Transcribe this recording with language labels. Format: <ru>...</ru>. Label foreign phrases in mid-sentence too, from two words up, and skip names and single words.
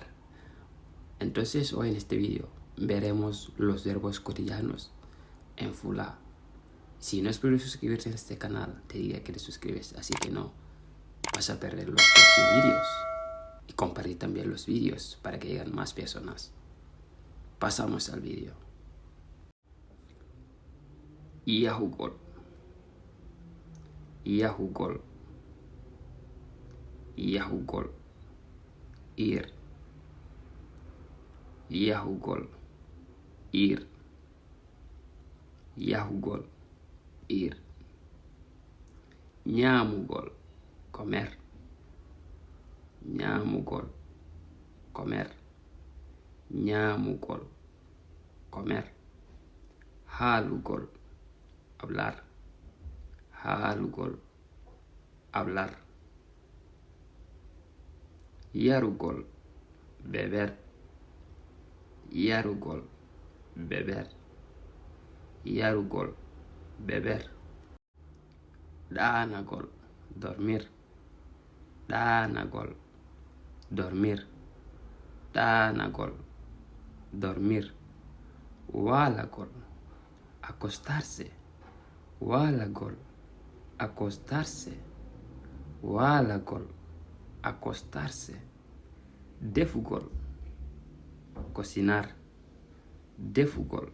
<es>Entonces hoy en este vídeo veremos los verbos cotidianos en Fula. Si no es posible suscribirte a este canal, te diría que te suscribes, así que no vas a perder los próximos vídeos. Y compartir también los vídeos para que lleguen más personas. Pasamos al vídeo.</es> <ff>Yahugol. Yahugol. Yahugol.</ff> <es>Ir. Yahugol. Ir. Yahugol. Ir. Ñamugol. Comer. Ñamugol. Comer. Ñamugol. Comer. Halugol. Hablar. Halugol. Hablar. Yarugol. Beber. Yarugol. Beber. Yarugol. Beber. Danagol. Dormir. Danagol. Dormir. Danagol. Dormir.</es> <ff>Walagol.</ff> <es>Acostarse. Walagol. Acostarse. Walagol. Acostarse. Defugol. Cocinar. Defugol.</es>